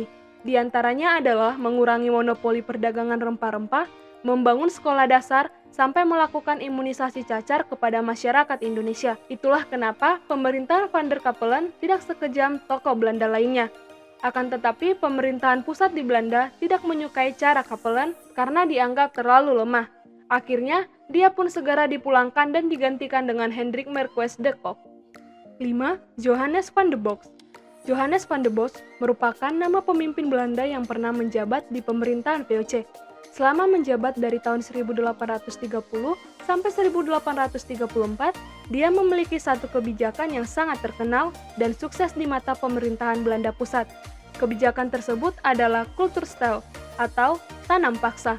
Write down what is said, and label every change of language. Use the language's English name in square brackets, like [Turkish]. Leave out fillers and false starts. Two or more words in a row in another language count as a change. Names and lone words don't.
[Indonesian] Di antaranya adalah mengurangi monopoli perdagangan rempah-rempah, membangun sekolah dasar, sampai melakukan imunisasi cacar kepada masyarakat Indonesia. Itulah kenapa pemerintahan Van der Capellen tidak sekejam tokoh Belanda lainnya. Akan tetapi, pemerintahan pusat di Belanda tidak menyukai cara Capellen karena dianggap terlalu lemah. Akhirnya, dia pun segera dipulangkan dan digantikan dengan Hendrik Marquess de Kock. 5. Johannes van de Bosch. Johannes van de Bosch merupakan nama pemimpin Belanda yang pernah menjabat di pemerintahan VOC. Selama menjabat dari tahun 1830 sampai 1834, dia memiliki satu kebijakan yang sangat terkenal dan sukses di mata pemerintahan Belanda Pusat. Kebijakan tersebut adalah Kulturstijl atau tanam paksa.